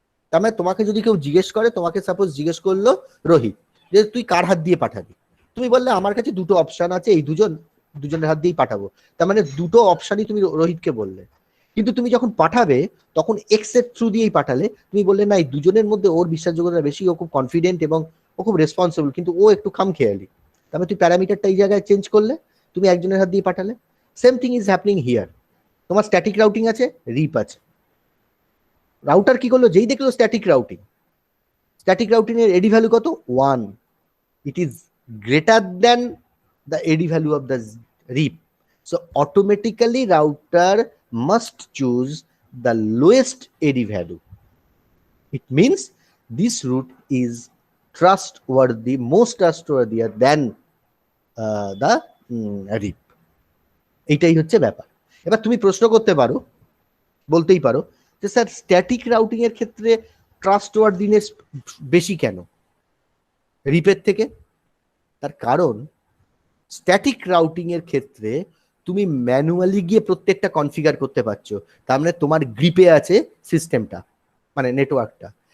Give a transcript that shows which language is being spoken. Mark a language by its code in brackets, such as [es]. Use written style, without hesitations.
[bn] তার মানে তোমাকে যদি কেউ জিজ্ঞেস করে, তোমাকে সাপোজ জিজ্ঞেস করলো রোহিত যে তুই কার হাত দিয়ে পাঠাবি, তুমি বললে আমার কাছে দুটো অপশন আছে, এই দুজনের হাত দিয়েই পাঠাবো, তার মানে দুটো অপশনই তুমি রোহিতকে বললে। কিন্তু তুমি যখন পাঠাবে তখন এক্স এর থ্রু দিয়েই পাঠালে, তুমি বললে না এই দুজনের মধ্যে ওর বিশ্বাসযোগ্যতা বেশি, ও খুব কনফিডেন্ট এবং ও খুব রেসপন্সিবল, কিন্তু ও একটু খামখেয়ালি, তার মানে তুই প্যারামিটারটা এই জায়গায় চেঞ্জ করলে, তুমি একজনের হাত দিয়ে পাঠালে। [en] Same thing is happening here. [bn] তোমার স্ট্যাটিক রাউটিং আছে, রিপ আছে, রাউটার কি করলো, যেই দেখলো স্ট্যাটিক রাউটিং এর এডি ভ্যালু কত 1, [en] it is greater than the AD value of the RIP, so automatically router must choose the lowest AD value. It means this route is trustworthy, most trustworthy than the RIP. [bn] এইটাই হচ্ছে ব্যাপার। এবার তুমি প্রশ্ন করতে পারো, বলতেই পারো যে স্যার স্ট্যাটিক রাউটিং এর ক্ষেত্রে ট্রাস্টওয়ার্দিনেস বেশি কেন রিপের থেকে? তার কারণ স্ট্যাটিক রাউটিং এর ক্ষেত্রে তুমি ম্যানুয়ালি গিয়ে প্রত্যেকটা কনফিগার করতে পারছো, তার মানে তোমার গ্রিপে আছে সিস্টেমটা, মানে নেটওয়ার্কটা।